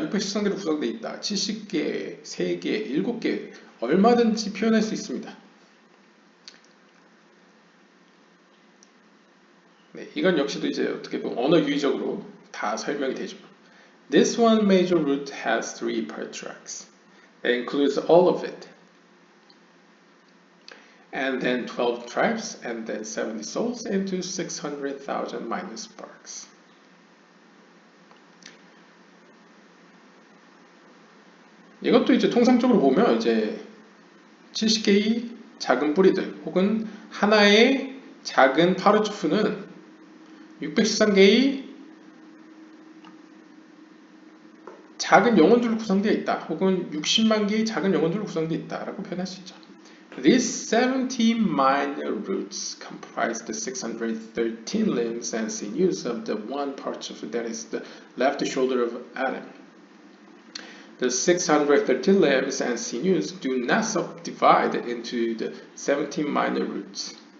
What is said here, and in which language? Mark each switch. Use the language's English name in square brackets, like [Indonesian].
[Korean] 613개로 구성되어 있다. 70개, 3개, 7개 얼마든지 표현할 수 있습니다. 네, 이건 역시도 이제 어떻게 보면 언어 유의적으로 다 설명이 되죠. [English] This one major root has 3 patriarchs. It includes all of it. And then 12 tribes, and then 70 souls into 600,000 minor sparks. [Korean] 이것도 이제 통상적으로 보면 이제 70개의 작은 뿌리들 혹은 하나의 작은 파르투프는 613개의 작은 영혼들로 구성되어 있다. 혹은 60만 개의 작은 영혼들로 구성되어 있다라고 표현할 수 있죠. [English] These 70 minor roots comprise the 613 limbs and sinews of the one partouf that is the left shoulder of Adam. The 613 limbs and sinews do not subdivide into the 70 minor roots.